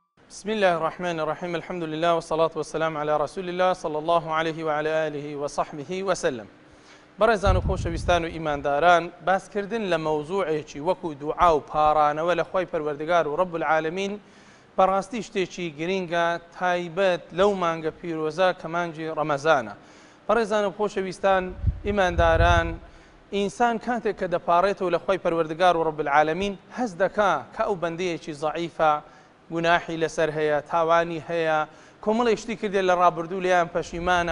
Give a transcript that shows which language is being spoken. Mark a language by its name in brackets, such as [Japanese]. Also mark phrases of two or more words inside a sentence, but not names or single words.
[Arabic] بسم الله الرحمن الرحيم. الحمد لله والصلاة والسلام على رسول الله صلى الله عليه وعلى آله وصحبه وسلم. [Central Kurdish] بەڕێزان و خۆشەویستان و ئیمانداران، باسکردن لە مەوزوعێکی وەکو دوعا و پارانەوە لە خوای پەروەردگار و [Arabic] ڕەب العالەمین [Central Kurdish] بەڕاستی شتێکی گرینگە، تایبەت لەو مانگە پیرۆزە کە مانگی ڕەمەزانە. بەڕێزان و خۆشەویستان ئیمانداران، ئینسان کاتێک کە دەپاڕێتەوە لە خوای پەروەردگار و [Arabic] ڕەب العالەمین [Central Kurdish] هەست دەکا کە ئەو بەندەیەکی زەعیفە، گوناحی لەسەر هەیە، تاوانی هەیە، کۆمەڵی شتی کردێت لە ڕابردوو لێیان پەشیمانە.